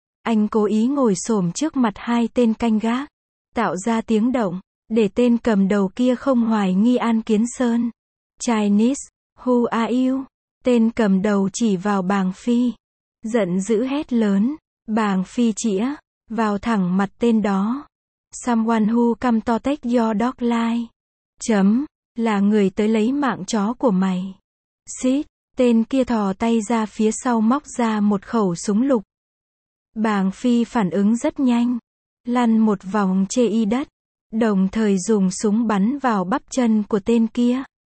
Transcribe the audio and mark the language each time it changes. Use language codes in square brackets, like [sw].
[vi] Anh cố ý ngồi xổm trước mặt hai tên canh gác, tạo ra tiếng động, để tên cầm đầu kia không hoài nghi An Kiến Sơn. [en] Chinese, who are you? [vi] Tên cầm đầu chỉ vào Bàng Phi, giận dữ hét lớn. Bàng Phi chĩa vào thẳng mặt tên đó. [en] Someone who come to take your dog life. [vi] Chấm, là người tới lấy mạng chó của mày. Xít, tên kia thò tay ra phía sau móc ra một khẩu súng lục. Bàng Phi phản ứng rất nhanh, lăn một vòng trên y đất, đồng thời dùng súng bắn vào bắp chân của tên kia.